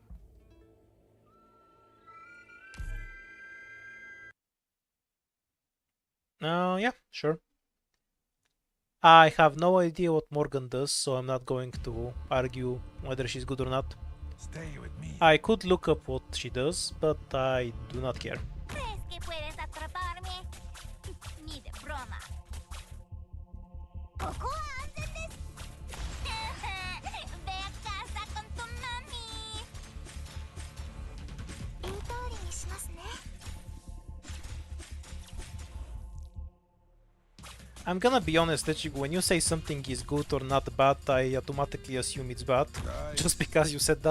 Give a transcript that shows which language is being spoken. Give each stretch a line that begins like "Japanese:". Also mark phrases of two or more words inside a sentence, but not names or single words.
English: Yeah, sure. I have no idea what Morgan does, so I'm not going to argue whether she's good or not. Stay with me. I could look up what she does, but I do not care.
Spanish: ¿Crees que puedes atraparme? Ni de broma.
Japanese: ここは安全です。
Spanish: Ve a casa con tu mami.
Japanese: 言う通りにしますね。
English: I'm gonna be honest, Ichigo, when you say something is good or not bad, I automatically assume it's bad, Guys, just because you said that.